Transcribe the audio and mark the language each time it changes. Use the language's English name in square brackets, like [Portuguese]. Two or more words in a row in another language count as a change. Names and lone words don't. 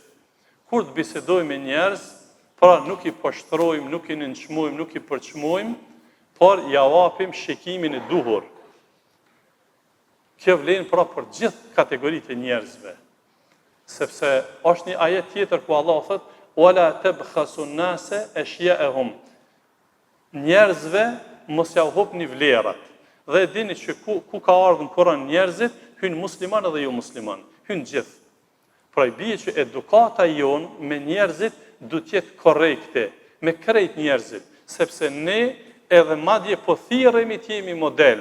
[Albanian] Kur të bisedojmë me njerëz, pra nuk i poshtrojmë, nuk i nënçmojmë, nuk i përçmojmë, por ja japim shikimin e duhur. Kjo vlen pra për gjithë kategoritë e njerëzve. Sepse është një ajet tjetër ku Allah thot [Arabic] ولا تبخسوا الناس أشياءهم. [Albanian] Njerëzve mos ja hupni vlerat. Dhe dini që ku ka ardhur në Kur'an njerëzit, hyn musliman edhe jo musliman, hyn gjithë. Pra i bie që edukata jon me njerëzit duhet të jetë korrekte, me krejt njerëzit, sepse ne edhe madje po thirremi të jemi model.